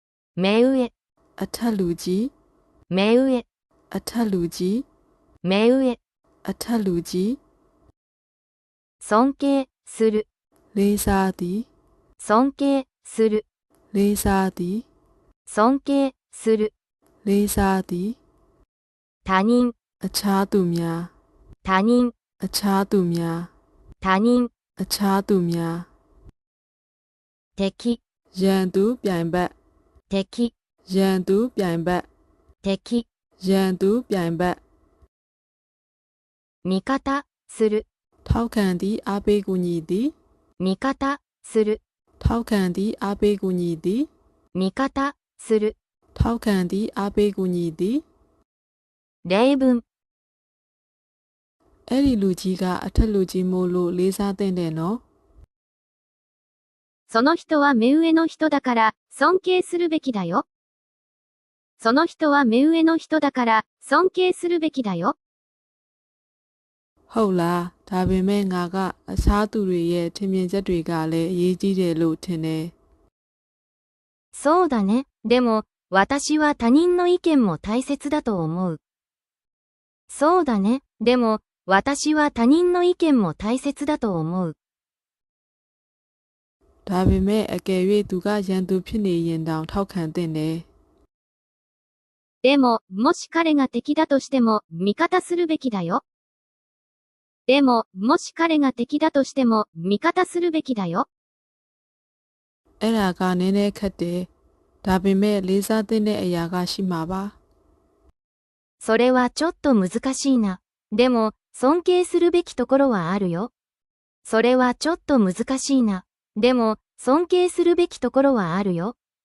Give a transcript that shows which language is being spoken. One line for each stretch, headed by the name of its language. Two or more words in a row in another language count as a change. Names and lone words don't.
Japanese: 目上、
Burmese: အထက်လူကြီး
Japanese: 目上、
Burmese: အထက်လူကြီး
Japanese: 目上、
Burmese: အထက်လူကြီး
Japanese: 尊敬する、
Burmese: လေးစားသည်
Japanese: 尊敬する、
Burmese: လေးစားသည်
Japanese: 尊敬する、
Burmese: လေးစားသည်
Japanese: 他人、
Burmese: အခြားသူများ
Japanese: 他人、
Burmese: အခြားသူများ
Japanese: 他人、
Burmese: အခြားသူများ
Japanese: 敵、
Burmese: ရန်သူပြိုင်ဘက်
Japanese: 敵、
Burmese: ရန်သူပြိုင်ဘက်
Japanese: 敵、
Burmese: ရန်သူပြိုင်ဘက်
Japanese: 味方する、
Burmese: ထောက်ခံသည်အားပေးကူညီသည်
Japanese: 味方する、
Burmese: ထောက်ခံသည်အားပေးကူညီသည်
Japanese: 味方する、
Burmese: ထောက်ခံသည်အားပေးကူညီသည်
Japanese: 例文、
Burmese: အဲ့ဒီလူကြီးကအထက်လူကြီးမို့လို့လေးစားတဲ့နော်
Japanese: その人は目上の人だから尊敬するべきだよ。その人は目上の人だから尊敬するべきだよ。
Burmese: ဟုတ်လားဒါပေမဲ့ငါကအခြားသူတွေရဲ့ထင်မြင်ချက်တွေကလည်းအရေးကြီးတယ်လို့ထင်တယ်
Japanese: そうだね。でも、私は他人の意見も大切だと思う。そうだね。でも、私は他人の意見も大切だと思う。
Burmese: ဒါပေမဲ့အကယ်၍သူကရန်သူဖြစ်နေရင်တောင်ထောက်ခံတဲ့ね
Japanese: でも、もし彼が敵だとしても、味方するべきだよ。でも、もし彼が敵だとしても、味方するべきだよ。
Burmese: အဲ့ဒါကနည်းနည်းခက်တယ်ဒါပေမဲ့လေးစားတဲ့အရာကရှိမှာပါ
Japanese: それはちょっと難しいな。でも、尊敬するべきところはあるよ。それはちょっと難しいな。でも、尊敬するべきところはあるよ。